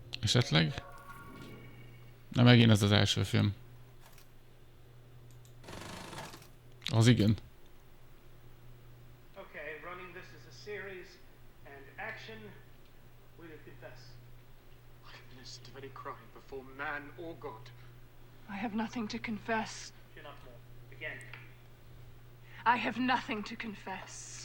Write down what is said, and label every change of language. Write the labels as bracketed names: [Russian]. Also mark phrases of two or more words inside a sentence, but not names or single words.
[Hungarian] Esetleg? Na megint ez az első film. Az igen. [English] Okay, running this as a series and action, will you confess? I'm innocent of any crime before man or God. I have nothing to confess. Chin up more. Again. I have nothing to confess.